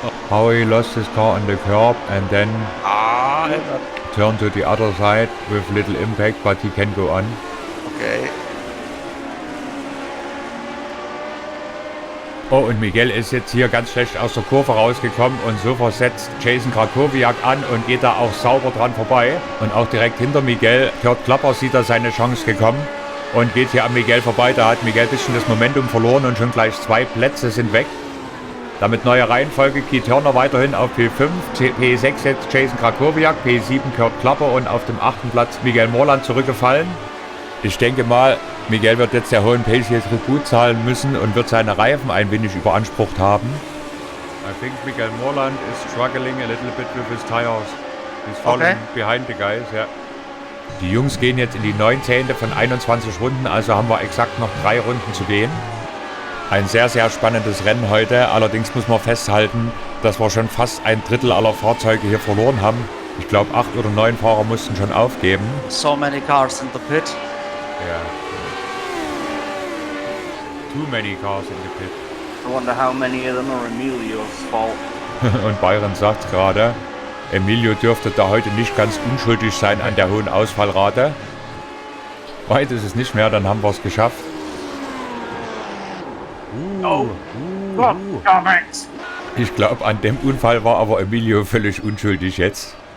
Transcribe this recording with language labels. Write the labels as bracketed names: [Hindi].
[English] Howie lost his car on the curb and then turned to the other side with little impact, but he can go on. Okay. [German] Oh, und Miguel ist jetzt hier ganz schlecht aus der Kurve rausgekommen und so versetzt Jason Krakowiak an und geht da auch sauber dran vorbei. Und auch direkt hinter Miguel, Kurt Klapper, sieht da seine Chance gekommen und geht hier an Miguel vorbei. Da hat Miguel ein bisschen das Momentum verloren und schon gleich 2 Plätze sind weg. Damit neue Reihenfolge, Keith Turner weiterhin auf P5, P6 jetzt Jason Krakowiak, P7 Kurt Klapper und auf dem 8. Platz Miguel Morland zurückgefallen. Ich denke mal, Miguel wird jetzt der hohen Pace hier Tribut zahlen müssen und wird seine Reifen ein wenig überansprucht haben. [English] I think Miguel Morland is struggling a little bit with his tires. He's falling behind the guys, ja. [German] Die Jungs gehen jetzt in die 19. von 21 Runden, also haben wir exakt noch 3 Runden zu gehen. Ein sehr, sehr spannendes Rennen heute. Allerdings muss man festhalten, dass wir schon fast 1/3 aller Fahrzeuge hier verloren haben. Ich glaube, 8 oder 9 Fahrer mussten schon aufgeben. [English] So many cars in the pit. [German] Ja. [English] Too many cars in the pit. I wonder how many of them are Emilio's fault. [German] Und Byron sagt gerade, Emilio dürfte da heute nicht ganz unschuldig sein an der hohen Ausfallrate. Weit ist es nicht mehr, dann haben wir es geschafft. Ich glaube, an dem Unfall war aber Emilio völlig unschuldig jetzt.